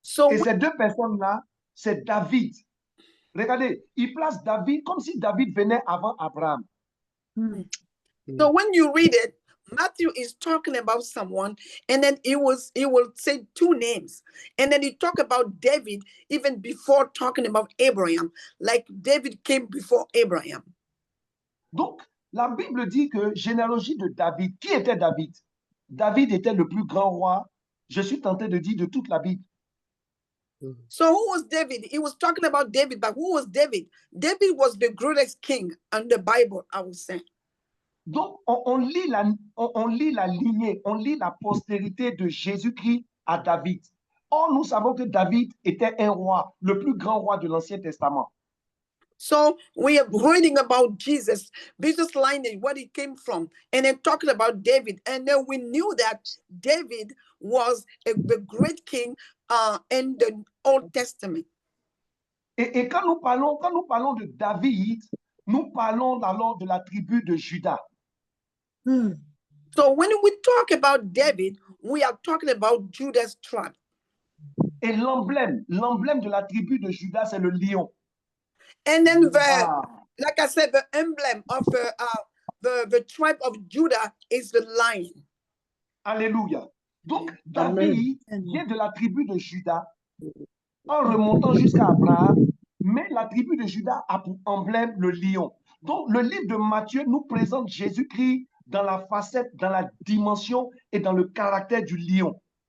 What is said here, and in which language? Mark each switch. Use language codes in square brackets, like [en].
[fr] Et ces 2 personnes-là, c'est David. Regardez, il place David comme si David venait avant Abraham. [en] So when you read it, Matthew is talking about someone, and then he will say 2 names. And then he talk about David even before talking about Abraham, like David came before Abraham. [fr] Donc, La Bible dit que généalogie de David, qui était David? David était le plus grand roi, je suis tenté de dire, de toute la Bible. [en] So who was David? He was talking about David, but who was David? David was the greatest king in the Bible, I would say. [fr] Donc, on lit la lignée, on lit la postérité de Jésus-Christ à David. Or, nous savons que David était un roi, le plus grand roi de l'Ancien Testament. [en] So we are reading about Jesus lineage, where he came from, and then talking about David. And then we knew that David was the great king in the Old Testament. [fr] Et quand nous parlons de David, nous parlons alors de la tribu de Juda. [en] So when we talk about David, we are talking about Judah's tribe. [fr] Et l'emblème de la tribu de Juda, c'est le lion. [en] And then like I said, the emblem of the tribe of Judah is the lion. [fr] Alléluia. Donc, David vient de la tribu de Juda en remontant jusqu'à Abraham, mais la tribu de Juda a pour emblème le lion. Donc, le livre de Matthieu nous présente Jésus-Christ dans la facette, dans la dimension et dans le caractère du lion.